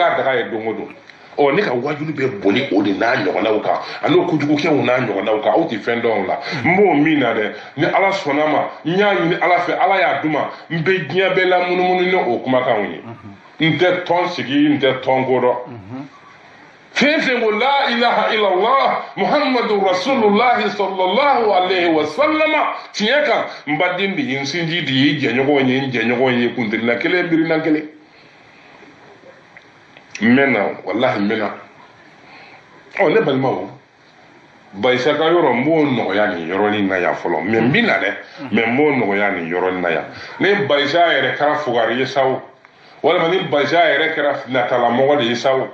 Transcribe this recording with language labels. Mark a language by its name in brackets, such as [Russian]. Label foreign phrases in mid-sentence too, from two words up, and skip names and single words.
[Bambara] k'a daga ye don o don ɔ ne ka wajulu bɛ boli o de n'a ɲɔgɔnnaw kan ani kojugukɛw n'a ɲɔgɔnnaw kan aw tɛ fɛn dɔn o la n b'o min na dɛ ni ala sɔnna ma n y'a ɲini ala fɛ ala y'a d'u ma n bɛ diɲɛ bɛɛ la munumunu ni o kumakanw ye n tɛ tɔn sigi n tɛ tɔn ko dɔn fɛn fɛn ko la [Arabic] إله إلا الله محمد رسول الله صلى الله عليه وسلم [Bambara] tiɲɛ kan n baden de ye n sinji de ye jɛɲɔgɔn ye n jɛɲɔgɔn ye kuntirina kelen birina kelen n mɛnna wallahi n mɛnna ɔ ne balimaw bayisa ka yɔrɔ n b'o nɔgɔya nin yɔrɔnin na yan fɔlɔ mɛ n bɛ na dɛ mɛ n b'o nɔgɔya nin yɔrɔnin na yan ne bayisa yɛrɛ kɛra fugari ye sawo walima ni bayisa yɛrɛ kɛra natalamɔgɔ de ye sawo